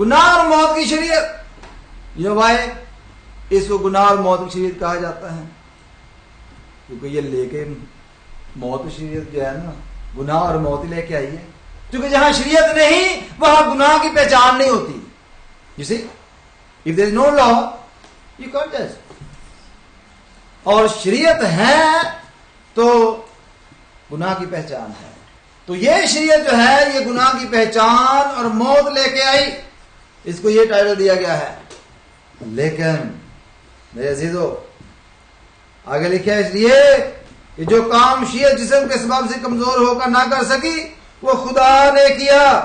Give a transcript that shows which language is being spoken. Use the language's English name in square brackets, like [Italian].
[Urdu] گناہ اور موت کی شریعت. یہ وائے اس کو گناہ اور موت کی شریعت کہا جاتا ہے کیونکہ یہ لے کے موت کی شریعت جو ہے نا گناہ اور موت لے کے آئی ہے. کیونکہ جہاں شریعت نہیں وہاں گناہ کی پہچان نہیں ہوتی. [English] You see, if there is no law, you can't judge. [Urdu] اور شریعت ہے تو گناہ کی پہچان ہے. تو یہ شریعت جو ہے یہ گناہ کی پہچان اور موت لے کے آئی، اس کو یہ ٹائٹل دیا گیا ہے. لیکن میرے عزیزو آگے لکھا ہے اس لیے کہ جو کام شریعت جسم کے سبب سے کمزور ہو کر نہ کر سکی وہ خدا نے کیا.